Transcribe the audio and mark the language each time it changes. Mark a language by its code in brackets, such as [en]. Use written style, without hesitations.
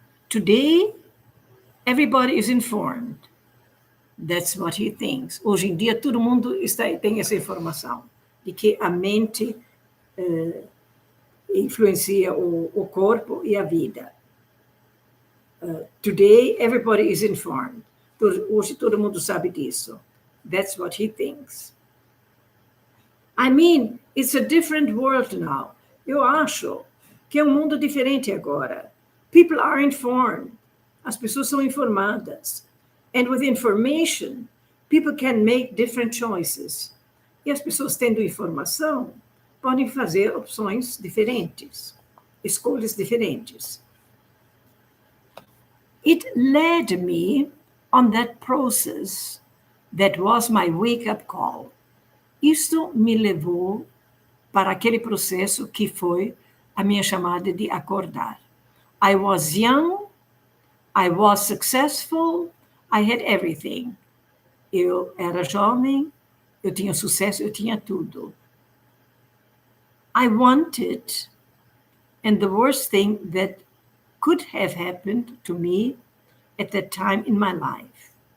[en] Today, everybody is informed. That's what he thinks. [pt] Hoje em dia, todo mundo tem essa informação de que a mente influencia o corpo e a vida. [en] Today, everybody is informed. [pt] Hoje todo mundo sabe disso. [en] That's what he thinks. I mean, it's a different world now. [pt] Eu acho que é um mundo diferente agora. [en] People are informed. [pt] As pessoas são informadas. [en] And with information, people can make different choices. [pt] E as pessoas tendo informação podem fazer opções diferentes, escolhas diferentes. [en] It led me on that process that was my wake-up call. [pt] Isto me levou para aquele processo que foi a minha chamada de acordar. [en] I was young, I was successful, I had everything. [pt] Eu era jovem, eu tinha sucesso, eu tinha tudo. [en] I wanted, and the worst thing that could have happened to me at that time in my life.